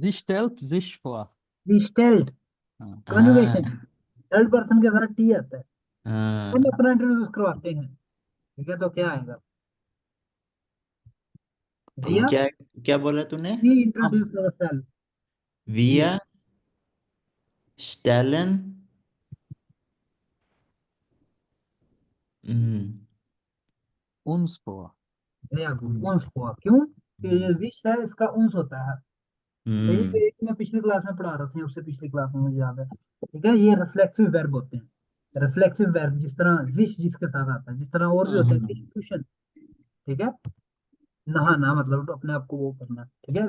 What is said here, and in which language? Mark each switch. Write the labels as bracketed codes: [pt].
[de] Sie stellt sich vor। जी स्टेल्ड, [hi] हाँ conjugation, third person के साथ टी आता है। हम हाँ। अपना इंट्रोड्यूस करवाते हैं, ठीक है, तो क्या आएगा, दिया, क्या क्या बोला तूने? वी हम [en] introduce our self, [hi] ji, [de] wir stellen हम्म uns vor। [hi] या [de] uns [hi] उन्स हुआ, क्यों कि हम्म ये विश है, इसका उन्स होता है। यही तो हम्म, एक मैं पिछली क्लास में पढ़ा रहा था, उससे पिछली क्लास में मुझे याद है, ठीक है। ये रिफ्लेक्सिव वर्ब होते हैं, रिफ्लेक्सिव वर्ब, जिस तरह विश जिसके साथ आता है, जिस तरह और भी होता है विश हम्म, क्वेश्चन, ठीक है, नहाना मतलब तो अपने आप को वो करना, ठीक है।